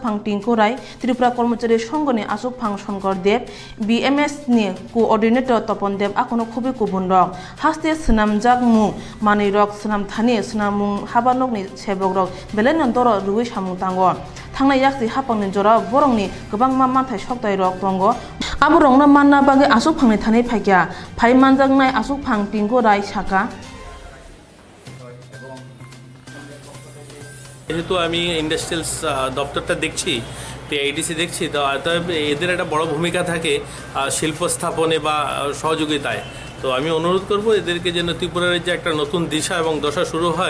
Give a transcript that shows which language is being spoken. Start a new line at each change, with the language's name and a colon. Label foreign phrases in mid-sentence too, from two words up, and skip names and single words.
Kok Borok: फां टिंकुराय त्रिपुरा कर्मचारी संघनि आसुक फां शंकर देव बीएमएस नि कोअर्डिनेटर तपन देव आकोनो खुबै कुबुनरक हास्ते सनामजाक मु मानैरक सनाम थानि सनामुं हाबानकनि सेबकरक बेलेन दर रुइ सामुं तांगो थांनाय याक्सि हापांनि जरा बरंनि गोबां मानथाय सक्ताय रक दंग आबुरंनो मानना बागै आसुक फांनि थानाय फाइक्या फाइ मानजांनाय आसुक फां टिंकुराय साका
Bangla: যেহেতু আমি ইন্ডাস্ট্রিয়ালস দপ্তরটা দেখছি, টিআইডিসি দেখছি, তো এদের একটা বড় ভূমিকা থাকে শিল্প স্থাপনে বা সহযোগিতায়। তো আমি অনুরোধ করব এদেরকে যেন ত্রিপুরার যে একটা নতুন দিশা এবং দশা শুরু হয়।